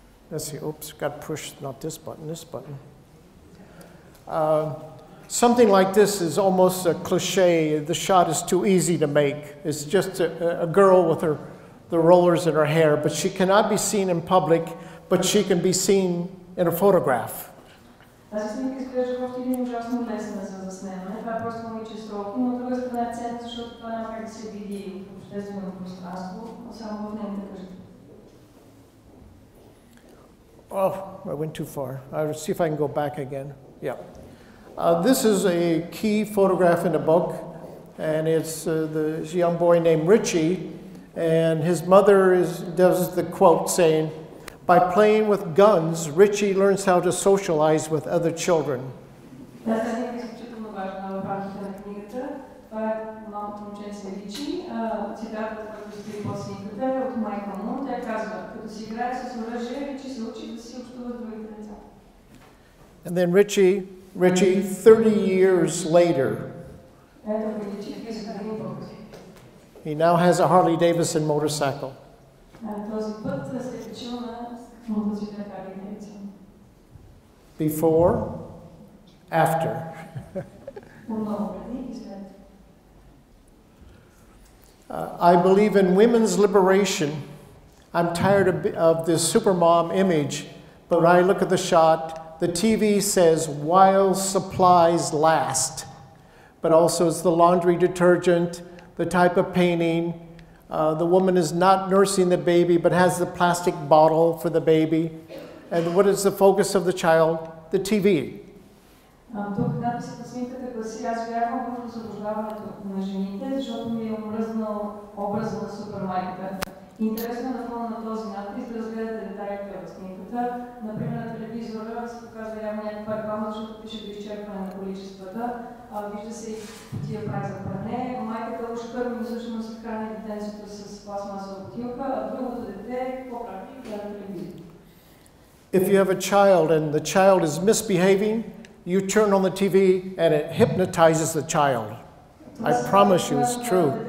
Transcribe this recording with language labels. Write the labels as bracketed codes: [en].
[en] Let's see, oops, got to push, not this button, this button. Something like this is almost a cliche. The shot is too easy to make. It's just a girl with her the rollers in her hair, but she cannot be seen in public, but she can be seen in a photograph. [bg] Тази снимка изглежда още един ужасно лесна за заснемане. Това е просто момиче с ролки, но от друга страна е ценна, защото това няма как да се види в обществено пространство, а само в нейната къща. [en] Oh, I went too far. I'll see if I can go back again. Yeah. This is a key photograph in the book, and it's this young boy named Richie, and his mother does the quote saying, "By playing with guns, Richie learns how to socialize with other children." [bg] Тази снимка е изключително важна в рамките на книгата. Това е малкото момченце Ричи. Цитатът, който стои по снимката е от майка му. Тя казва, като си играе с оръжие, Ричи се учи да си общува с другите деца. [en] And then Richie, 30 years later, [bg] Ето го Ричи, 30 години по-късно. [en] he now has a Harley Davidson motorcycle. [bg] Този път се е качил на мотоциклет Харли Дейвидсън. [en] Before, after. [bg] Много преди и след. [en] I believe in women's liberation. I'm tired of this supermom image, but when I look at the shot, the TV says while supplies last, but also it's the laundry detergent, the type of painting. The woman is not nursing the baby, but has the plastic bottle for the baby. And what is the focus of the child? The TV. [bg] Тук надписът на снимката гласи: аз вярвам в освобождаването на жените, защото ми е омръзнал образа на супермайката. Интересно е на фона на този надпис да разгледате детайлите в снимката. Например, на телевизора се показва явно някаква реклама, защото пише до изчерпване на количествата. Вижда се и тия прах за пране. Майката уж първо всъщност храни детенцето с пластмасова бутилка, а другото дете какво прави? Гледа телевизор. [en] If you have a child and the child is misbehaving, you turn on the TV and it hypnotizes the child. I promise you it's true.